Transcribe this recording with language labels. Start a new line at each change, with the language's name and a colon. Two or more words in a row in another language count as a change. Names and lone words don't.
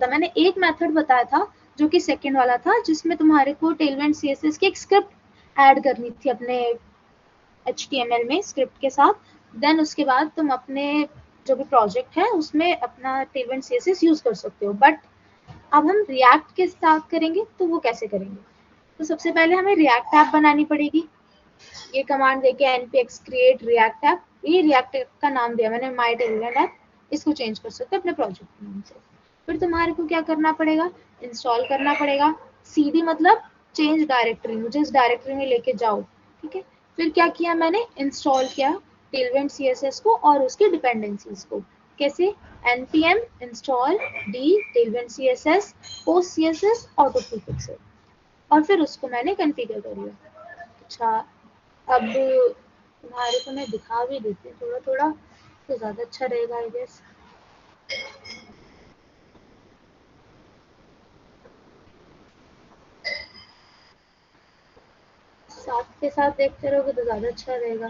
Hindi: मैंने एक मेथड बताया था जो कि सेकेंड वाला था, जिसमें तुम्हारे को टेलविंड CSS की एक स्क्रिप्ट ऐड करनी थी अपने HTML में स्क्रिप्ट के साथ। देन उसके बाद तुम अपने जो भी प्रोजेक्ट है उसमें अपना टेलविंड CSS यूज कर सकते हो। बट अब हम रिएक्ट के साथ करेंगे, तो वो कैसे करेंगे? तो सबसे पहले हमें रिएक्ट ऐप बनानी पड़ेगी। ये कमांड देके
English: npx create react app,
Hindi: ये रिएक्ट का नाम दिया मैंने, माई टेलविंड ऐप, इसको चेंज कर सकते हो अपने प्रोजेक्ट के नाम से। फिर तुम्हारे को क्या करना पड़ेगा? इंस्टॉल करना पड़ेगा। CD मतलब
English: change directory,
Hindi: मुझे इस डायरेक्टरी में लेके जाओ। ठीक है, फिर क्या किया मैंने? इंस्टॉल किया टेलविंड CSS को और उसकी डिपेंडेंसीज को। कैसे?
English: npm install d tailwind css post css auto prefixes,
Hindi: और फिर उसको मैंने कॉन्फ़िगर कर लिया। अच्छा, अब तुम्हारे को मैं दिखा भी देती हूँ थोड़ा थोड़ा, तो ज़्यादा अच्छा रहेगा
English: I guess.
Hindi: साथ के साथ देखते रहोगे तो ज़्यादा अच्छा रहेगा।